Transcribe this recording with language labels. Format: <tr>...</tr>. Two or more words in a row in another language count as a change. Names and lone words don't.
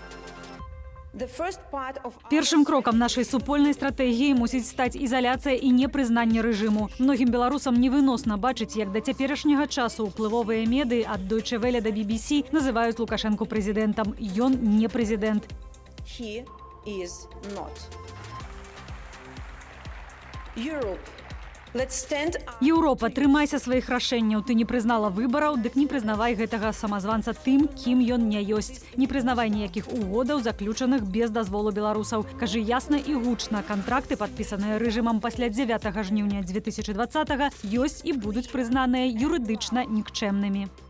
<be>Першим кроком нашей супольной стратегії мусить стати ізоляція і непризнання режиму. Многим білорусам невиносна бачити, як до теперішнього часу впливові меди від Deutsche Welle до BBC називають Лукашенко президентом. Ён не президент.</be> <en>He is not. Europe.</en> <be>Європа, трымайся сваіх рашэнняў. Ты не прызнала выбараў, дык не прызнавай гэтага самазванца тым, кім ён не ёсць. Не прызнавай ніякіх угодаў, заключаных без дазволу беларусаў. Кажы ясна і гучна, кантракты, падпісаныя рэжымам пасля 9 жніўня 2020-го, ёсць і будуць прызнаныя юрыдычна нікчэмнымі.</be>